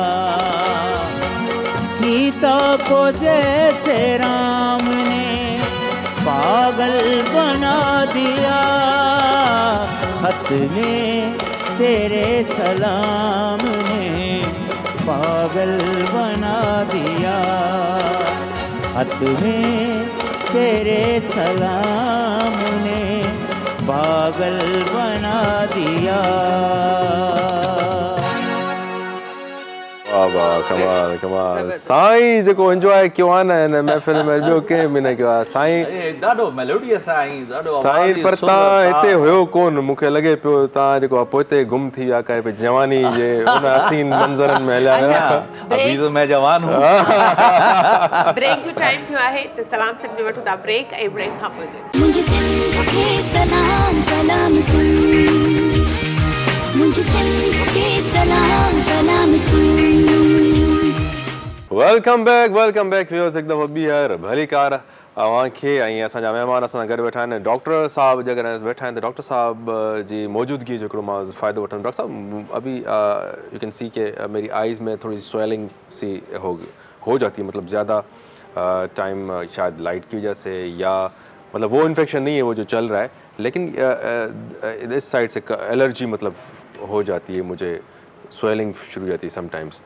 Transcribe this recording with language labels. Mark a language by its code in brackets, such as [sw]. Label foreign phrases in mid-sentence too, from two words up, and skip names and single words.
[ur] سیتا کو جیسے رام نے پاگل بنا دیا، خط میں تیرے سلام نے پاگل بنا دیا. خط میں تیرے سلام نے پاگل بنا دیا. واہ واہ، کمال کمال. [sd] साईं जेको एंजॉय कयो आहे न हिन महफ़िल में, ॿियो कंहिं बि न कयो आहे। साईं ॾाढो मेलोडियस आहे, ॾाढो साईं पर तव्हां हिते हुयो कोन, मूंखे लॻे पियो तव्हां जेको आहे पोइ गुम थी विया काई भई जवानी जे उन हसीन मंज़रनि में हलिया विया। [ur] ابھی تو میں جوان ہوں. [sd] ब्रेक जो टाइम थियो आहे त सलाम सिंध में वठूं था ब्रेक, ऐं ब्रेक खां पोइ [ur] مجھے سندھ کے سلام سلام سندھ، مجھے سندھ کے سلام سلام سندھ. [en] Welcome back viewers, [sd] हिकु दफ़ो ॿीहर भली कार अव्हांखे ऐं असांजा महिमान असां सां गॾु वेठा आहिनि। डॉक्टर साहब जेकॾहिं वेठा आहिनि त डॉक्टर साहब जी मौजूदगी जो हिकिड़ो मां फ़ाइदो वठंदुमि। [ur] ڈاکٹر صاحب ابھی [en] you can see [ur] کہ میری آئیز میں تھوڑی سویلنگ سی ہو جاتی ہے، مطلب زیادہ ٹائم شاید لائٹ کی وجہ سے، یا مطلب وہ انفیکشن نہیں ہے وہ جو چل رہا ہے، لیکن اس سائیڈ سے الرجی مطلب ہو جاتی ہے، مجھے سویلنگ شروع ہو جاتی ہے سمٹائمز.